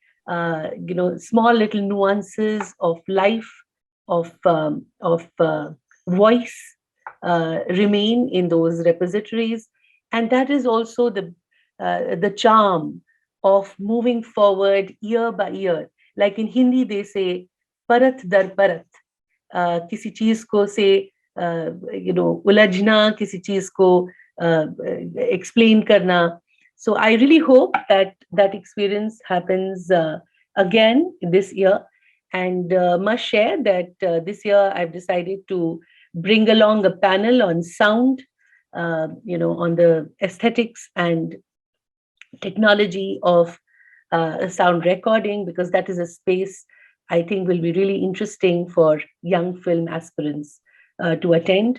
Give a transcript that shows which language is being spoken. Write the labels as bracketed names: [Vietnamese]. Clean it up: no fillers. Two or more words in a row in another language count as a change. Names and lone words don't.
[English] Small little nuances of life, of voice, remain in those repositories, and that is also the charm of moving forward year by year. Like in Hindi, they say [Hindi] परत दर परत, किसी चीज़ को से उलझना, किसी चीज़ को explain करना. [English] So I really hope that that experience happens again this year, and must share that this year I've decided to bring along a panel on sound, on the aesthetics and technology of sound recording, because that is a space I think will be really interesting for young film aspirants to attend.